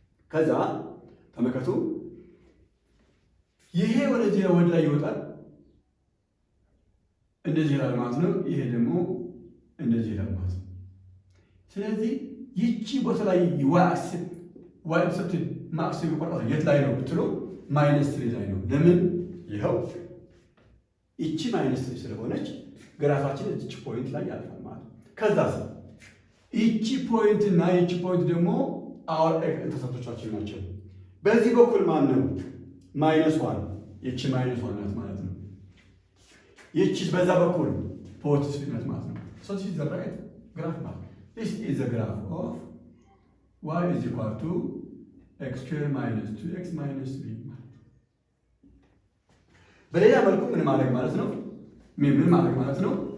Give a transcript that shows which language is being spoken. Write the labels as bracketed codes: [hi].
[am] ከዛ ተመልከቱ፣ ይሄ ወደዚህ ወደ ላይ ይወጣል፣ እንደዚህ ይላል ማለት ነው። ይሄ ደግሞ እንደዚህ ይላል ማለት ነው። ስለዚህ ይቺ ቦታ ላይ y-intercept ማክሲም ይቆርጣል የት ላይ ነው ብትሉ -3 ላይ ነው። ለምን? ይኸው ይቺ -3 ስለሆነች ግራፋችን እቺ ፖይንት ላይ ያልፋል ማለት ነው። ከዛስ ይቺ ፖይንት እና ይቺ ፖይንት ደግሞ አወር ኢንተርሰፕቶቻችን ናቸው። በዚህ በኩል ማን ነው? -1 ይቺ -1 ናት ማለት ነው። [en] ይቺ በዛ በኩል +3 ናት [am] ማለት ነው። [en] so this is the right graph ማለት ነው። this is the graph of y is equal to [am] ኤክስ ስኩዌር ማይነስ 2x ማይነስ 3 ማለት ነው። በሌላ መልኩ ምን ማድረግ ማለት ነው? ምን ማድረግ ማለት ነው?